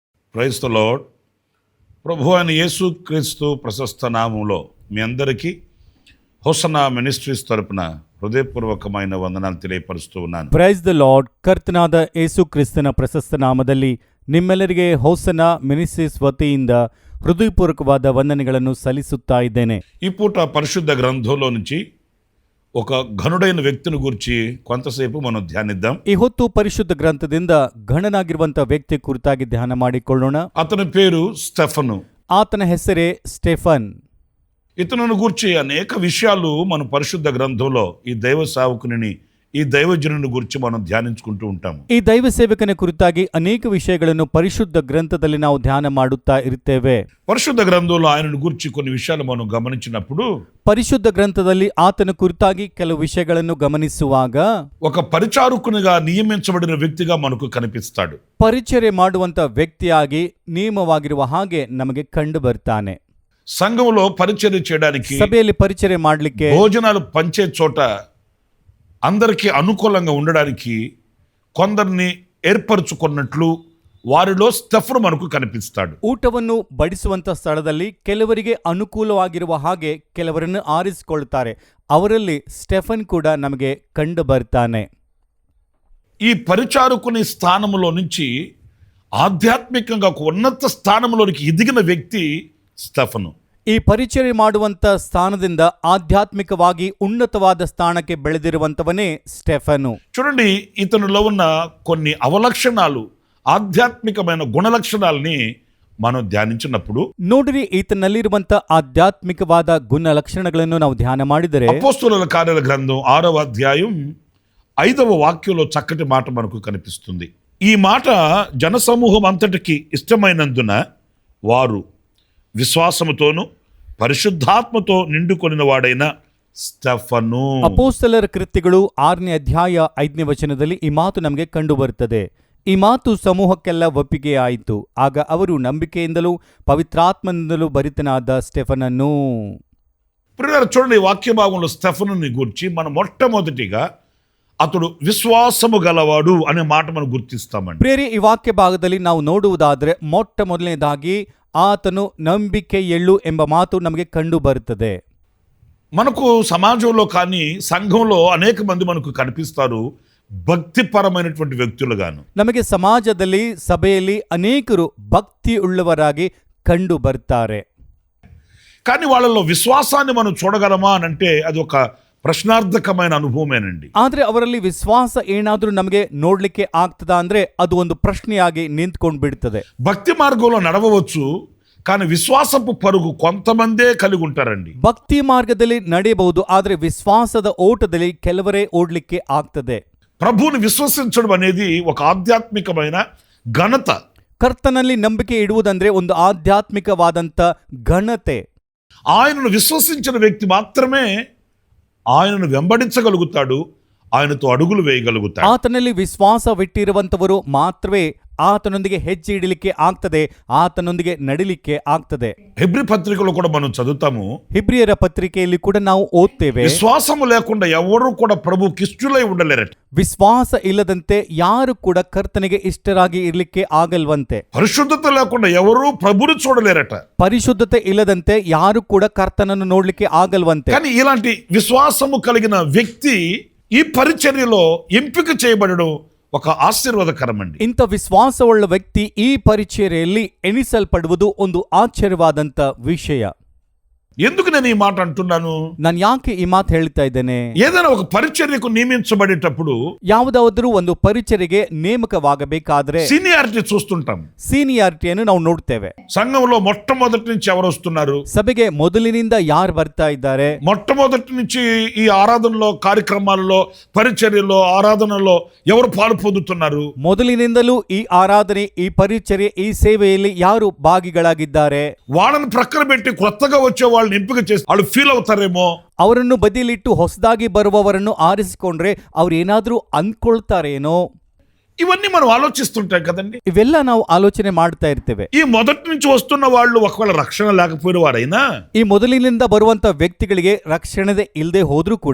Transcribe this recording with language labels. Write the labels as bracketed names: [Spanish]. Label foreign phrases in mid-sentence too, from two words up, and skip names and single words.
[English] praise the Lord. [Telugu] ప్రభు అయిన యేసు క్రీస్తు ప్రశస్త నామంలో మీ అందరికీ హోసన్నా మినిస్ట్రీస్ ತರಪುన ಹೃದಯಪೂರ್ವಕమైన ವಂದನಾలు ತಿಳಿಯಪಡಿಸ್ತಾ ఉన్నాను. [English] praise the Lord. [Kannada] ಕರ್ತನಾದ ಯೇಸು ಕ್ರಿಸ್ತನ ಪ್ರಶಸ್ತ ನಾಮದಲ್ಲಿ ನಿಮ್ಮೆಲ್ಲರಿಗೆ ಹೋಸನ್ನ ಮಿನಿಸ್ಟ್ರೀಸ್ ವತಿಯಿಂದ ಹೃದಯಪೂರ್ವಕವಾದ ವಂದನೆಗಳನ್ನು ಸಲ್ಲಿಸುತ್ತಾ ಇದ್ದೇನೆ. [Telugu] ఈ పూట పరిశుద్ధ గ్రంథంలో నుంచి ఒక ఘనుడైన వ్యక్తిని గురించి కొంతసేపు మనం ధ్యానిద్దాం. [Kannada] ಈ ಹೊತ್ತು ಪರಿಶುದ್ಧ ಗ್ರಂಥದಿಂದ ಘನನಾಗಿರುವಂತಹ ವ್ಯಕ್ತಿ ಕುರಿತಾಗಿ ಧ್ಯಾನ ಮಾಡಿಕೊಳ್ಳೋಣ. [Telugu] అతని పేరు స్టెఫను. [Kannada] ಆತನ ಹೆಸರೇ ಸ್ಟೆಫನ್. [Telugu] ఇతను గురించి అనేక విషయాలు మన పరిశుద్ధ గ్రంథంలో ఈ దైవ సేవకుని ఈ దైవజనుని గురించి మనం ధ్యానించుకుంటూ ఉంటాము. [Kannada] ಈ ದೈವ ಸೇವಕನ ಕುರಿತಾಗಿ ಅನೇಕ ವಿಷಯಗಳನ್ನು ಪರಿಶುದ್ಧ ಗ್ರಂಥದಲ್ಲಿ ನಾವು ಧ್ಯಾನ ಮಾಡುತ್ತಾ ಇರುತ್ತೇವೆ. [Telugu] పరిశుద్ధ గ్రంథంలో ఆయనను గురించి కొన్ని విషయాలు మనం గమనించినప్పుడు [Kannada] ಪರಿಶುದ್ಧ ಗ್ರಂಥದಲ್ಲಿ ಆತನ ಕುರಿತಾಗಿ ಕೆಲವು ವಿಷಯಗಳನ್ನು ಗಮನಿಸುವಾಗ [Telugu] ఒక పరిచారకునిగా నియమించబడిన వ్యక్తిగా మనకు కనిపిస్తాడు. [Kannada] ಪರಿಚರ್ಯೆ ಮಾಡುವಂತ ವ್ಯಕ್ತಿಯಾಗಿ ನಿಯಮವಾಗಿರುವ ಹಾಗೆ ನಮಗೆ ಕಂಡು ಬರ್ತಾನೆ. [Telugu] సంఘంలో పరిచర్య చేయడానికి, [Kannada] ಸಭೆಯಲ್ಲಿ ಪರಿಚರ್ಯೆ ಮಾಡಲಿಕ್ಕೆ, [Telugu] భోజనాలు పంచే చోట అందరికీ అనుకూలంగా ఉండడానికి కొందరిని ఏర్పరచుకున్నట్లు వారిలో స్టెఫను మనకు కనిపిస్తాడు. [Kannada] ಊಟವನ್ನು ಬಡಿಸುವಂತ ಸ್ಥಳದಲ್ಲಿ ಕೆಲವರಿಗೆ ಅನುಕೂಲವಾಗಿರುವ ಹಾಗೆ ಕೆಲವರನ್ನು ಆರಿಸಿಕೊಳ್ಳುತ್ತಾರೆ. ಅವರಲ್ಲಿ ಸ್ಟೆಫನ್ ಕೂಡ ನಮಗೆ ಕಂಡು ಬರ್ತಾನೆ. [Telugu] ఈ పరిచారకుని స్థానంలో నుంచి ఆధ్యాత్మికంగా ఒక ఉన్నత స్థానంలోనికి ఎదిగిన వ్యక్తి స్టెఫను. [Kannada] ಈ ಪರಿಚರ್ಯೆ ಮಾಡುವಂತ ಸ್ಥಾನದಿಂದ ಆಧ್ಯಾತ್ಮಿಕವಾಗಿ ಉನ್ನತವಾದ ಸ್ಥಾನಕ್ಕೆ ಬೆಳೆದಿರುವಂತವನೇ ಸ್ಟೆಫನು. [Telugu] చూడండి, ఇతనిలో ఉన్న కొన్ని అవలక్షణాలు, ఆధ్యాత్మికమైన గుణలక్షణాలని మనం ధ్యానించినప్పుడు [Kannada] ನೋಡ್ರಿ, ಈತನಲ್ಲಿರುವಂತ ಆಧ್ಯಾತ್ಮಿಕವಾದ ಗುಣ ಲಕ್ಷಣಗಳನ್ನು ನಾವು ಧ್ಯಾನ ಮಾಡಿದರೆ [Telugu] అపోస్తలుల కార్యాల గ్రంథం 6వ అధ్యాయం 5వ వాక్యంలో చక్కటి మాట మనకు కనిపిస్తుంది. ఈ మాట జనసమూహం అంతటికి ఇష్టమైనందున వారు విశ్వాసముతోను పరిశుద్ధాత్మతో నిండుకొనిన వాడైన ಸ್ಟೆಫನು. [Kannada] ಅಪೋಸ್ತಲರ ಕೃತ್ಯಗಳು 6ನೇ ಅಧ್ಯಾಯ 5ನೇ ವಚನದಲ್ಲಿ ಈ ಮಾತು ನಮಗೆ ಕಂಡು ಬರುತ್ತದೆ. ಈ ಮಾತು ಸಮೂಹಕ್ಕೆಲ್ಲ ಒಪ್ಪಿಗೆ ಆಯಿತು. ಆಗ ಅವರು ನಂಬಿಕೆಯಿಂದಲೂ ಪವಿತ್ರಾತ್ಮನಿಂದಲೂ ಭರಿತನಾದ ಸ್ಟೆಫನನ್ನು. [Telugu] ప్రియులారా, చూడండి, ఈ వాక్య భాగంలో స్టెఫనుని గురించి మనం మొట్టమొదటిగా అతడు విశ్వాసము గలవాడు అనే మాట మనం గుర్తిస్తామండి. [Kannada] ಪ್ರಿಯರೇ, ಈ ವಾಕ್ಯ ಭಾಗದಲ್ಲಿ ನಾವು ನೋಡುವುದಾದರೆ ಮೊಟ್ಟ ಮೊದಲನೇದಾಗಿ ಆತನು ನಂಬಿಕೆಯುಳ್ಳ ಎಂಬ ಮಾತು ನಮಗೆ ಕಂಡು ಬರುತ್ತದೆ. [Telugu] మనకు సమాజంలో కానీ సంఘంలో అనేక మంది మనకు కనిపిస్తారు భక్తిపరమైనటువంటి వ్యక్తులుగాను. [Kannada] ನಮಗೆ ಸಮಾಜದಲ್ಲಿ, ಸಭೆಯಲ್ಲಿ ಅನೇಕರು ಭಕ್ತಿ ಉಳ್ಳವರಾಗಿ ಕಂಡು ಬರ್ತಾರೆ. [Telugu] కానీ వాళ్ళలో విశ్వాసాన్ని మనం చూడగలమా అని అంటే అది ఒక ప్రశ్నార్థకమైన అనుభవమేనండి. [Kannada] ಆದ್ರೆ ಅವರಲ್ಲಿ ವಿಶ್ವಾಸ ಏನಾದ್ರೂ ನಮಗೆ ನೋಡ್ಲಿಕ್ಕೆ ಆಗ್ತದ ಅಂದ್ರೆ ಅದು ಒಂದು ಪ್ರಶ್ನೆಯಾಗಿ ನಿಂತ್ಕೊಂಡು ಬಿಡ್ತದೆ. [Telugu] భక్తి మార్గంలో నడవవచ్చు, కానీ విశ్వాసపు పరుగు కొంతమందే కలిగి ఉంటారండి. [Kannada] ಭಕ್ತಿ ಮಾರ್ಗದಲ್ಲಿ ನಡೆಯಬಹುದು, ಆದ್ರೆ ವಿಶ್ವಾಸದ ಓಟದಲ್ಲಿ ಕೆಲವರೇ ಓಡ್ಲಿಕ್ಕೆ ಆಗ್ತದೆ. [Telugu] ప్రభువుని విశ్వసించడం అనేది ఒక ఆధ్యాత్మికమైన ఘనత. [Kannada] ಕರ್ತನಲ್ಲಿ ನಂಬಿಕೆ ಇಡುವುದಂದ್ರೆ ಒಂದು ಆಧ್ಯಾತ್ಮಿಕವಾದಂತ ಘನತೆ. [Telugu] ఆయనను విశ్వసించిన వ్యక్తి మాత్రమే ఆయనను వెంబడించగలుగుతాడు, ఆయనతో అడుగులు వేయగలుగుతాడు. [Kannada] ಆತನಲ್ಲಿ ವಿಶ್ವಾಸವಿಟ್ಟಿರುವಂತವರು ಮಾತ್ರವೇ ಆತನೊಂದಿಗೆ ಹೆಜ್ಜೆ ಇಡಲಿಕ್ಕೆ ಆಗ್ತದೆ, ಆತನೊಂದಿಗೆ ನಡಿಲಿಕ್ಕೆ ಆಗ್ತದೆ. [Telugu] హెబ్రీ పత్రికలో కూడా మనం చదువుతాము, [Kannada] ಹಿಬ್ರಿಯರ ಪತ್ರಿಕೆಯಲ್ಲಿ ಕೂಡ ನಾವು ಓದ್ತೇವೆ, [Telugu] విశ్వాసము లేకుండా ఎవరు కూడా ప్రభువుకి ఇష్టలై ఉండలేరట. [Kannada] ವಿಶ್ವಾಸ ಇಲ್ಲದಂತೆ ಯಾರು ಕೂಡ ಕರ್ತನಿಗೆ ಇಷ್ಟರಾಗಿ ಇರ್ಲಿಕ್ಕೆ ಆಗಲ್ವಂತೆ. [Telugu] పరిశుద్ధత లేకుండా ఎవరు ప్రభువుని చూడలేరట. [Kannada] ಪರಿಶುದ್ಧತೆ ಇಲ್ಲದಂತೆ ಯಾರು ಕೂಡ ಕರ್ತನನ್ನು ನೋಡ್ಲಿಕ್ಕೆ ಆಗಲ್ವಂತೆ. [Telugu] కానీ ఇలాంటి విశ్వాసము కలిగిన వ్యక్తి ఈ పరిచర్యలో ఎంపిక చేయబడడం ఒక ఆశీర్వాదకరమండి. [Kannada] ಇಂಥ ವಿಶ್ವಾಸವುಳ್ಳ ವ್ಯಕ್ತಿ ಈ ಪರಿಚರ್ಯೆಯಲ್ಲಿ ಎಣಿಸಲ್ಪಡುವುದು ಒಂದು ಆಶ್ಚರ್ಯವಾದಂತ ವಿಷಯ. [Telugu] ఎందుకు నేను ఈ మాట అంటున్నాను? [Kannada] ನಾನು ಯಾಕೆ ಈ ಮಾತು ಹೇಳ್ತಾ ಇದ್ದೇನೆ? [Telugu] ఏదైనా ఒక పరిచర్యకు నియమించబడేటప్పుడు [Kannada] ಯಾವುದಾದ್ರೂ ಒಂದು ಪರಿಚರ್ಯೆಗೆ ನೇಮಕವಾಗಬೇಕಾದ್ರೆ [Telugu] సీనియారిటీ చూస్తుంటాం. [Kannada] ಸೀನಿಯಾರಿಟಿಯನ್ನು ನಾವು ನೋಡ್ತೇವೆ. [Telugu] సంఘంలో మొట్టమొదటి నుంచి ఎవరు వస్తున్నారు, [Kannada] ಸಭೆಗೆ ಮೊದಲಿನಿಂದ ಯಾರು ಬರ್ತಾ ಇದ್ದಾರೆ, [Telugu] మొట్టమొదటి నుంచి ఈ ఆరాధనలో, కార్యక్రమాలలో, పరిచర్యలో, ఆరాధనలో ఎవరు పాలు పొందుతున్నారు, [Kannada] ಮೊದಲಿನಿಂದಲೂ ಈ ಆರಾಧನೆ, ಈ ಪರಿಚರ್ಯೆ, ಈ ಸೇವೆಯಲ್ಲಿ ಯಾರು ಭಾಗಿಗಳಾಗಿದ್ದಾರೆ, [Telugu] వాళ్ళని ప్రక్కన పెట్టి కొత్తగా వచ్చే వాళ్ళని ఎంపిక చేసి వాళ్ళు ఫీల్ అవుతారేమో, [Kannada] ಅವರನ್ನು ಬದಿಲಿಟ್ಟು ಹೊಸದಾಗಿ ಬರುವವರನ್ನು ಆರಿಸಿಕೊಂಡ್ರೆ ಅವ್ರು ಏನಾದ್ರೂ ಅಂದ್ಕೊಳ್ತಾರೇನೋ. [Telugu] ఇవన్నీ మనం ఆలోచిస్తుంటాం కదండి. [Kannada] ಇವೆಲ್ಲ ನಾವು ಆಲೋಚನೆ ಮಾಡ್ತಾ ಇರ್ತೇವೆ. [Telugu] ఈ మొదటి నుంచి వస్తున్న వాళ్ళు ఒకవేళ రక్షణ లేకపోయిన వారైనా, [Kannada] ಈ ಮೊದಲಿನಿಂದ ಬರುವಂತ ವ್ಯಕ್ತಿಗಳಿಗೆ ರಕ್ಷಣೆ ಇಲ್ಲದೆ ಹೋದ್ರೂ ಕೂಡ,